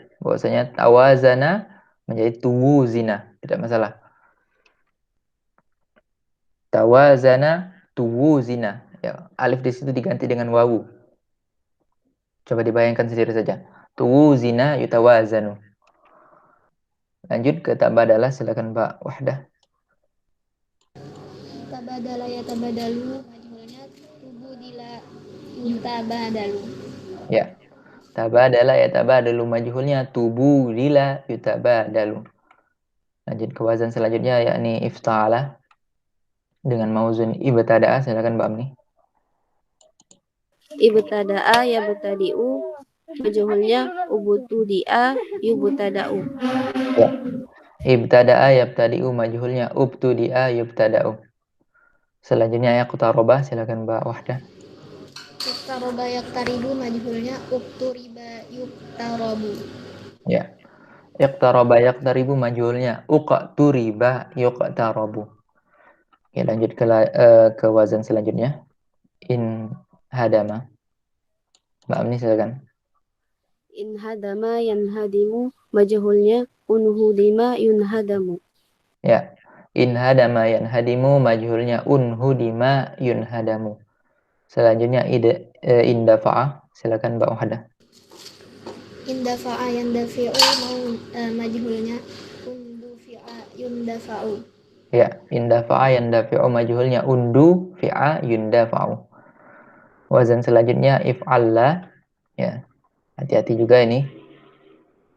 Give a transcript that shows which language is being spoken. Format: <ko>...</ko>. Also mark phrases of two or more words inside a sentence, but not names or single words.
<id>Bahwasanya tawazana menjadi tuwuzina, tidak masalah.</id> <ar>تَوازَنَ تُوُوزِنَ.</ar> <id>Ya, alif di situ diganti dengan wawu. Coba dibayangkan sendiri saja.</id> <ar>تُوُوزِنَ يُتَوازَنُ.</ar> <id>Lanjut ke tabadalah, silakan Mbak Wahdah.</id> <ar>تَبادَلَ يَتَبادَلُ، مَجْهولُها تُبُودِلَ يُتَبادَلُ.</ar> <id>Ya.</id> <ar>تَبادَلَ يَتَبادَلُ مَجْهولُها تُبُودِلَ يُتَبادَلُ.</ar> <id>Lanjut ke wazan selanjutnya yakni ifta'ala dengan</id> <ar>مَوْزون ابْتَدَأَ,</ar> <id>silakan Mbak Amni.</id> <ar>ابْتَدَأَ يَبْتَدِئُ، مَجْهولُها ابْتُدِئَ يُبْتَدَأُ.</ar> <id>Ya.</id> <ar>ابْتَدَأَ يَبْتَدِئُ مَجْهولُها ابْتُدِئَ يُبْتَدَأُ.</ar> <id>Selanjutnya yaqtaraba, silakan Mbak Wahdah.</id> <ar>اقْتَرَبَ يَقْتَرِبُ، مَجْهولُها اقْتُرِبَ يُقْتَرَبُ.</ar> <id>Ya.</id> <ar>اقْتَرَبَ يَقْتَرِبُ مَجْهولُها اقْتُرِبَ يُقْتَرَبُ.</ar> <id>Ya, lanjut ke wazan selanjutnya.</id> <ar>انْهَدَمَ.</ar> <id>Mbak Amni silakan.</id> <ar>انْهَدَمَ يَنْهَدِمُ، مَجْهولُها انْهُدِمَ يُنْهَدَمُ.</ar> <id>Ya.</id> <ar>انْهَدَمَ يَنْهَدِمُ مَجْهولُها انْهُدِمَ يُنْهَدَمُ.</ar> <id>Selanjutnya indafa'a, silakan Mbak Wahdah.</id> <ar>انْدَفَعَ يَنْدَفِعُ، مَجْهولُها انْدُفِعَ يُنْدَفَعُ. Ya, انْدَفَعَ يَنْدَفِعُ مَجْهولُها انْدُفِعَ يُنْدَفَعُ.</ar> <id>Wazan selanjutnya if'alla. Ya. Hati-hati juga ini.</id>